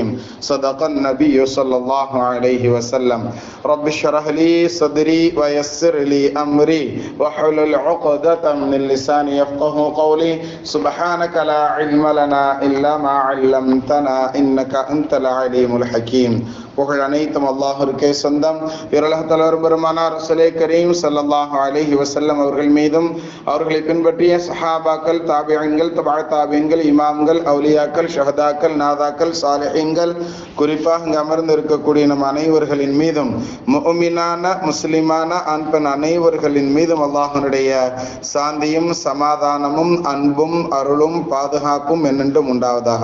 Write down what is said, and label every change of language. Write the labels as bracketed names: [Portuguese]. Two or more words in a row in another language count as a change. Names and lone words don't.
[Arabic] صدق النبي صلى الله عليه وسلم. رب اشرح لي صدري ويسر لي أمري واحلل عقدة من لساني يفقه قولي. سبحانك لا علم لنا إلا ما علمتنا إنك أنت العليم الحكيم. [Tamil] புகழ் அனைத்தும் அல்லாஹ்விற்கே சொந்தம். இறையுலக தலைவர் பெருமானார் ரசூலே கரீம் [Arabic] صلى الله عليه وسلم [Tamil] அவர்கள் மீதும், அவர்களை பின்பற்றிய சஹாபாக்கள், தாபிஈன்கள், தபா தாபிஈன்கள், இமாம்கள், அவுலியாக்கள், ஷஹதாக்கள், நாதாக்கள், சாலிஹீன்கள், குறிப்பாக இங்கு அமர்ந்து இருக்கக்கூடிய நம் அனைவர்களின் மீதும், முஃமினான முஸ்லிமான ஆண் பெண் அனைவர்களின் மீதும் அல்லாஹ்வுடைய சாந்தியும் சமாதானமும் அன்பும் அருளும் பாதுகாப்பும் என்னென்றும் உண்டாவதாக.